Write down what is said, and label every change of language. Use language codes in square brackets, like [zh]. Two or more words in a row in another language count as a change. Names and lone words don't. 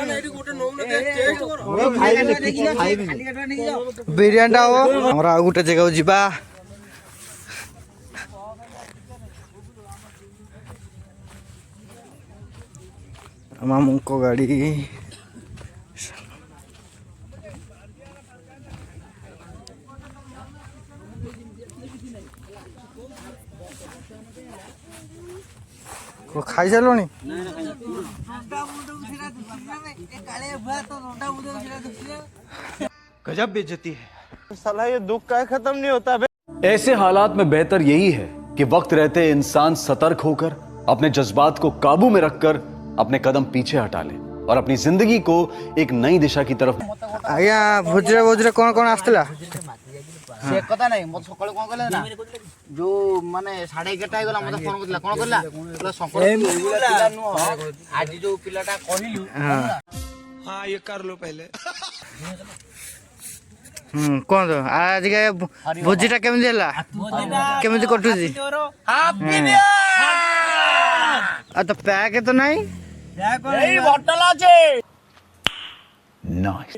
[or] ବିରିୟାନୀ ଟା ହବ ଆମର ଆଉ ଗୋଟେ ଜାଗାକୁ ଯିବା ମାମୁଙ୍କ ଗାଡ଼ି ଖାଇସାରିଲଣି [hi] गजब बेइज्जती है साला ये दुख का खत्म नहीं होता बे ऐसे हालात में बेहतर यही है कि वक्त रहते इंसान सतर्क होकर अपने जज्बात को काबू में रखकर अपने कदम पीछे हटा ले और अपनी जिंदगी को एक नई दिशा की तरफ [or] ଆଜ୍ଞା ଭୋଜିରେ ଭୋଜିରେ କ'ଣ କ'ଣ ଆସିଥିଲା ସେ କଥା ନାହିଁ ମତେ ସକାଳେ କଣ କହିଲା ନା ଯୋଉ ମାନେ 11:30 ହେଇଗଲା ମତେ ଫୋନ କରିଥିଲା କଣ କହିଲା ପିଲା ନୁହଁ ଆଜି ଯୋଉ ପିଲାଟା କହିଲୁ [hi] हाँ ये कर लो पहले [or] କୁହନ୍ତୁ ଆଜିକା ଭୋଜିଟା କେମିତି ହେଲା କେମିତି କଟୁଛି ଆଉ ତ ପ୍ୟାକ୍ ତ ନାହିଁ ଏଇ ବୋତଲ ଅଛି नाइस